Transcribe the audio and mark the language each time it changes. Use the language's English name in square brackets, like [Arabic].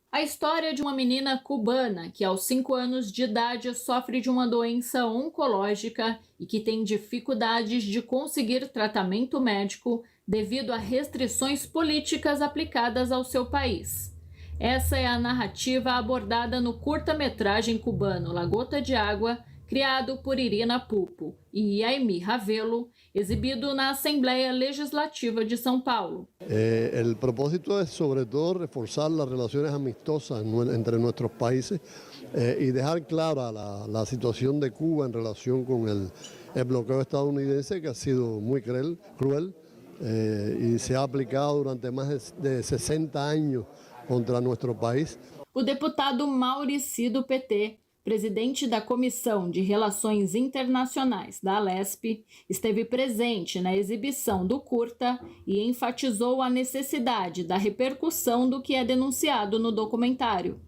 [Portuguese] A história de uma menina cubana que aos 5 anos de idade sofre de uma doença oncológica e que tem dificuldades de conseguir tratamento médico devido a restrições políticas aplicadas ao seu país. Essa é a narrativa abordada no curta-metragem cubano La Gota de Água, criado por Irina Pupo e Aimee Ravelo, exibido na Assembleia Legislativa de São Paulo. [Spanish] El propósito es, sobre todo, reforzar las relaciones amistosas entre nuestros países y dejar clara la situación de Cuba en relación con el bloqueo estadounidense, que ha sido muy cruel y se ha aplicado durante más de 60 años contra nuestro país. [Portuguese] O deputado Maurici do PT, presidente da Comissão de Relações Internacionais da Alesp, esteve presente na exibição do curta e enfatizou a necessidade da repercussão do que é denunciado no documentário.